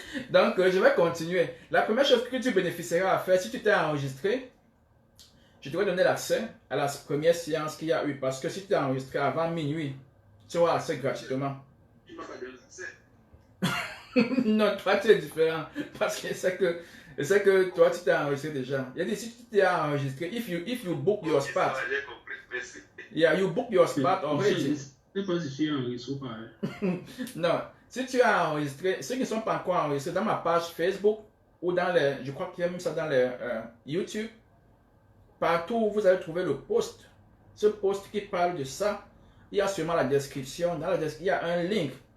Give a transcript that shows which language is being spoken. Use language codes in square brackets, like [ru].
[fr] Donc, je vais continuer. La première chose que tu bénéficieras à faire, si tu t'es enregistré, je te vais donner l'accès à la première séance qu'il y a eu. Parce que si tu t'es enregistré avant minuit, tu auras accès gratuitement. Tu m'as pas donné l'accès. Non, toi tu es différent. Parce que c'est que toi tu t'es enregistré déjà. Il a dit si tu t'es enregistré, [en] if you book your spot. [fr] J'ai compris, merci. [en] Yeah, you book your spot already. [fr] Je sais pas si je suis enregistré ou pas. Non, si tu as enregistré, ceux qui ne sont pas encore enregistrés dans ma page Facebook ou dans les, je crois qu'il y a même ça dans les YouTube, partout où vous allez trouver le post, ce post qui parle de ça, il y a sûrement la description. Dans la description, il y a un link.